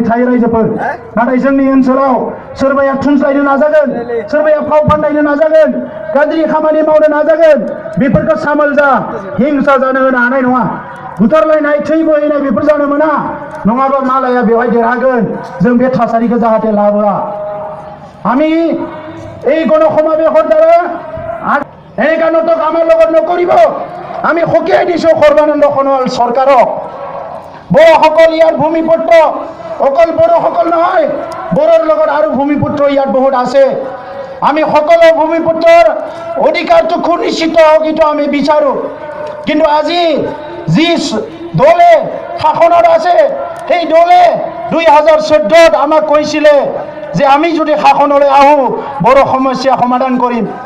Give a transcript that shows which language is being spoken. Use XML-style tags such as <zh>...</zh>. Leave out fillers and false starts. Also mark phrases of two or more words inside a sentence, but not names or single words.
<brx>थायो रायजोफोर नाथाय जोंनि ओनसोलाव सोरबाया थुनस्लायनो नाजागोन सोरबाया फाव फान्दायनो नाजागोन गाज्रि खामानि मावनो नाजागोन बेफोरखौ सामोल जा हिंसा जानो होनो हानाय नङा बुथारलायनाय थै बोहैनाय बेफोर जानो मोना नङाबा मालाया बेवहाय देरहागोन जों बे थासारिखौ जाहाथे लाबोआ</brx> <as>আমি এই গণসমাবেশৰ দ্বাৰা এনেকুৱা নাটক আমাৰ লগত নকৰিব আমি সকীয়াই দিছোঁ সৰ্বানন্দ সোণোৱাল চৰকাৰক বড়োসকল ইয়াৰ ভূমিপুত্ৰ অকল বড়োসকল নহয় বড়োৰ লগত আৰু ভূমিপুত্ৰ ইয়াত বহুত আছে আমি সকলো ভূমিপুত্ৰৰ অধিকাৰটো সুনিশ্চিত হওক এইটো আমি বিচাৰোঁ কিন্তু আজি যি দলে শাসনত আছে সেই দলে 2014 আমাক কৈছিলে যে আমি যদি শাসনলৈ আহোঁ বড়ো সমস্যা সমাধান কৰিম</as>